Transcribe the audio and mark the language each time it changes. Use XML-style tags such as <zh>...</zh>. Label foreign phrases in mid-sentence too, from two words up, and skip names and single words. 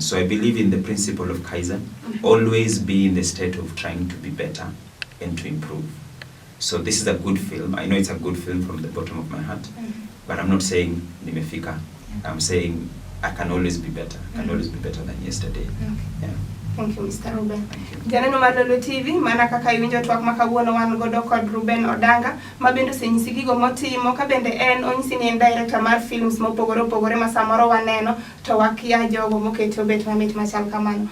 <en>So I believe in the principle of Kaizen, always be in the state of trying to be better and to improve. So this is a good film. I know it's a good film from the bottom of my heart, but I'm not saying nimefika. I'm saying I can always be better. I can always be better than yesterday. Yeah. Thank you, Mr. Ruben.</en> <luo>Janeno mar Lolwe TV, mana kaka iwinjo twak ma kawuono wan godo kod Ruben Odanga, ma bende osenyisi gigo motimo, ka bende en onyisi ni en director mar films mopogore opogore ma samoro waneno to wakia jogo mokete obet mamit machal kamano.</luo>